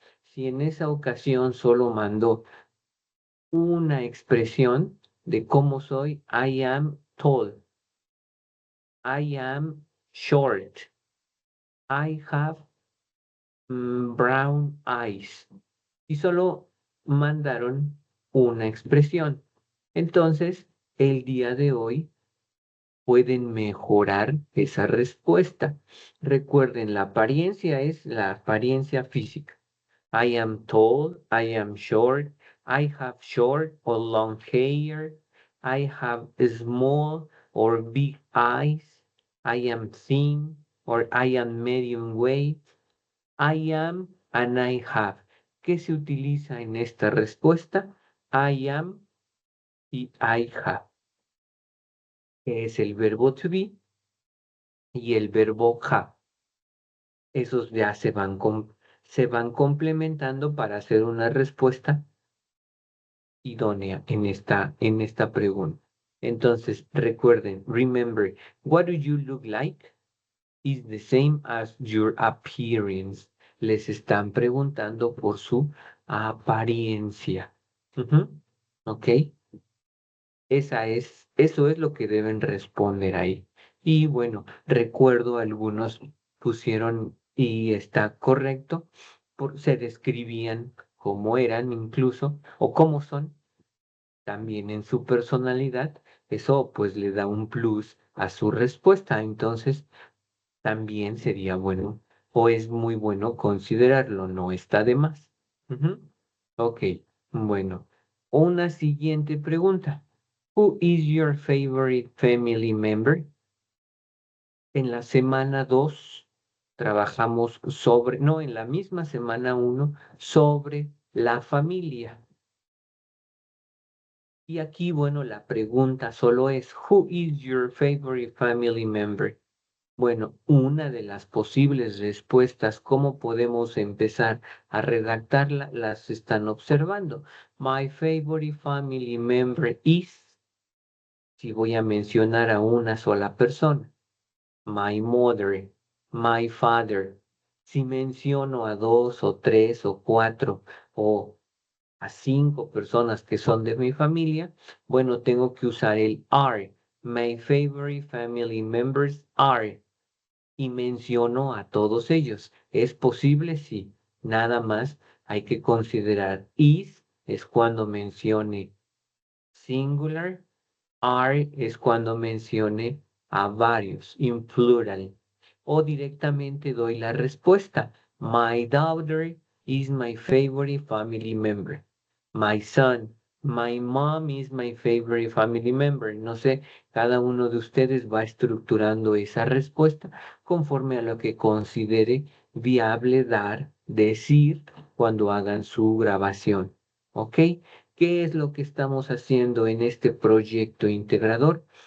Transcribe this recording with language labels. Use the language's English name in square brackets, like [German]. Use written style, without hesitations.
[Spanish] Si en esa ocasión solo mandó una expresión de cómo soy, [English] I am tall, I am short, I have brown eyes. [Spanish] Y solo mandaron una expresión. Entonces, el día de hoy pueden mejorar esa respuesta. Recuerden, la apariencia es la apariencia física. [English] I am tall, I am short, I have short or long hair, I have small or big eyes, I am thin or I am medium weight, I am and I have. [Spanish] ¿Qué se utiliza en esta respuesta? [English] I am [Spanish] y [English] I have, [Spanish] que es el verbo to be y el verbo have. Esos ya se van complementando para hacer una respuesta idónea en esta pregunta. Entonces, recuerden, [English] remember, what do you look like is the same as your appearance. [Spanish] Les están preguntando por su apariencia. Ujú. ¿Ok? Eso es lo que deben responder ahí. Y bueno, recuerdo algunos pusieron y está correcto, se describían cómo eran incluso o cómo son también en su personalidad. Eso pues le da un plus a su respuesta. Entonces también sería bueno o es muy bueno considerarlo, no está de más. Ujú. Ok, bueno, una siguiente pregunta. [English] Who is your favorite family member? [Spanish] En la semana 2 trabajamos sobre, no, en la misma semana 1 sobre la familia. Y aquí, bueno, la pregunta solo es, [English] who is your favorite family member? [Spanish] Bueno, una de las posibles respuestas, ¿cómo podemos empezar a redactarla? Las están observando. [English] My favorite family member is, [Spanish] si voy a mencionar a una sola persona, [English] my mother, my father. [Spanish] Si menciono a 2 o 3 o 4 o a 5 personas que son de mi familia, bueno, tengo que usar el are. [English] My favorite family members are. [Spanish] Y menciono a todos ellos. ¿Es posible? Sí. Nada más hay que considerar is es cuando mencione singular, are es cuando mencione a varios, [English] in plural. [Spanish] O directamente doy la respuesta. [English] My daughter is my favorite family member. My son, my mom is my favorite family member. [Spanish] No sé, cada uno de ustedes va estructurando esa respuesta conforme a lo que considere viable dar, decir cuando hagan su grabación. ¿Ok? ¿Qué es lo que estamos haciendo en este proyecto integrador?